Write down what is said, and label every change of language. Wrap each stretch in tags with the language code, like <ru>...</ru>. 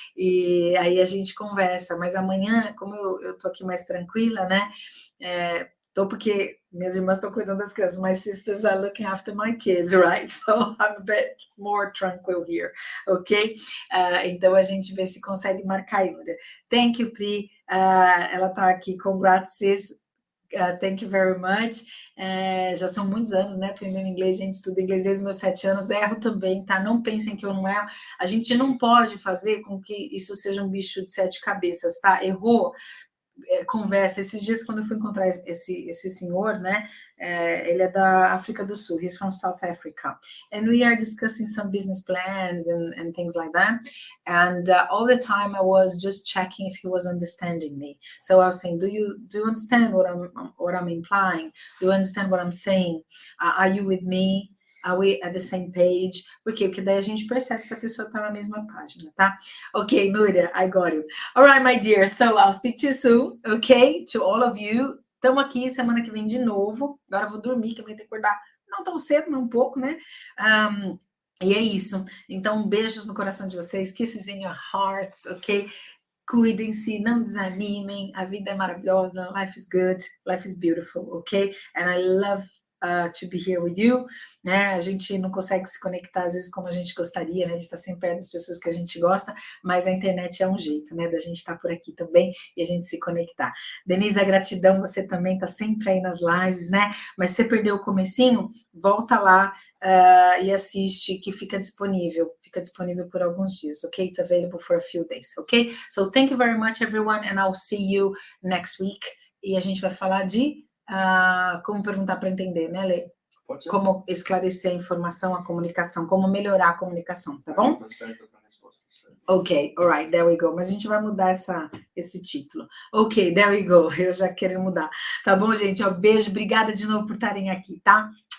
<pt>E aí a gente conversa. Mas amanhã, como eu tô aqui mais tranquila, né? Porque minhas irmãs estão cuidando das crianças.</pt> <en>My sisters are looking after my kids, right? So I'm a bit more tranquil here, ok?</en> <pt>Então a gente vê se consegue marcar aí, Núria.</pt> <en>Thank you, Pri.</en> <pt>Ela tá aqui.</pt> <en>Congrats, sis. Thank you very much.</en> <pt>Já são muitos anos, né? Aprendendo inglês, gente, estudo inglês desde os meus 7 anos. Erro também, tá? Não pensem que eu não erro. A gente não pode fazer com que isso seja um bicho de 7 cabeças, tá? Errou. Conversa. Esses dias, quando eu fui encontrar esse senhor, né? Ele é da África do Sul.</pt> <en>He's from South Africa. And we are discussing some business plans and things like that. And all the time I was just checking if he was understanding me. So I was saying, do you understand what I'm implying? Do you understand what I'm saying? Are you with me? Are we at the same page?</en> <pt>Por quê? Porque daí a gente percebe se a pessoa está na mesma página, tá?</pt> <en>Ok, Núria, I got you. All right, my dear. So I'll speak to you soon, ok? To all of you.</en> <pt>Estamos aqui semana que vem de novo. Agora eu vou dormir, que eu vou ter que acordar não tão cedo, mas um pouco, né? E é isso. Então, beijos no coração de vocês.</pt> <en>Kisses in your hearts, ok?</en> <pt>Cuidem-se, não desanimem. A vida é maravilhosa.</pt> <en>Life is good. Life is beautiful, ok? And I love to be here with you,</en> <pt>né? A gente não consegue se conectar às vezes como a gente gostaria, né? A gente tá sempre perto das pessoas que a gente gosta, mas a internet é um jeito, né? Da gente estar por aqui também e a gente se conectar. Denise, a gratidão, você também tá sempre aí nas lives, né? Mas se você perdeu o comecinho, volta lá e assiste, que fica disponível por alguns dias, ok?</pt> <en>It's available for a few days, ok? So thank you very much, everyone, and I'll see you next week.</en> <pt>E a gente vai falar de como perguntar para entender, né, Lê? Como esclarecer a informação, a comunicação, como melhorar a comunicação, tá bom?</pt> <en>Ok, alright, there we go.</en> <pt>Mas a gente vai mudar esse título.</pt> <en>Ok, there we go.</en> <pt>Eu já quero mudar. Tá bom, gente? Beijo, obrigada de novo por estarem aqui, tá?</pt>